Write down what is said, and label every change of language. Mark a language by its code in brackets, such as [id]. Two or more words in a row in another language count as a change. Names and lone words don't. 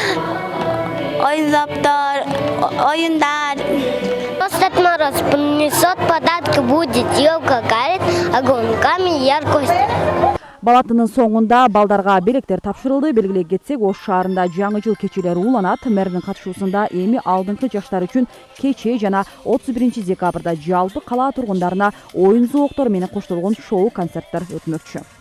[ky] Оюндар. [ru] Дед Мороз принесет подарки, будет елка горит огоньками яркости. [ky] Балатынын соңунда балдарга белектер тапшырылды. Белгилей кетсек, Ош шаарында жаңы жыл кечелери уланат. Мэрдин катышуусунда эми алдыңкы жаштар үчүн кече жана 31 декабрда жалпы кала тургундарына оюн зооктору менен коштолгон шоу концерттер өтмөкчү.